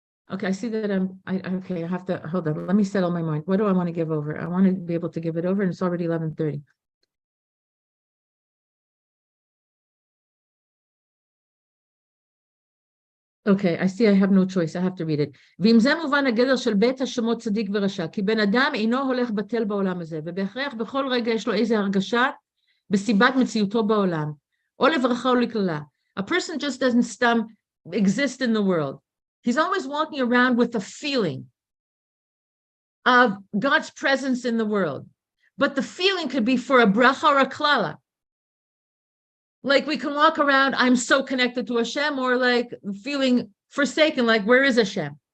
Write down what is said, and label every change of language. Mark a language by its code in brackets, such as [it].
[en] Okay, I see that okay, I have to, hold on, let me settle my mind. What do I want to give over? I want to be able to give it over, and it's already 11:30. Okay, I see I have no choice, I have to read it. [he] ואם זה מובן הגדר של בית השמות צדיק ורשע, כי בן אדם אינו הולך בטל בעולם הזה, ובהכרח בכל רגע יש לו איזה הרגשה בסיבת מציאותו בעולם, או לברכה או לקללה. [en] A person just doesn't exist in the world. He's always walking around with a feeling of God's presence in the world. But the feeling could be for a bracha or a klala. Like we can walk around, I'm so connected to Hashem, or like feeling forsaken, like where is Hashem?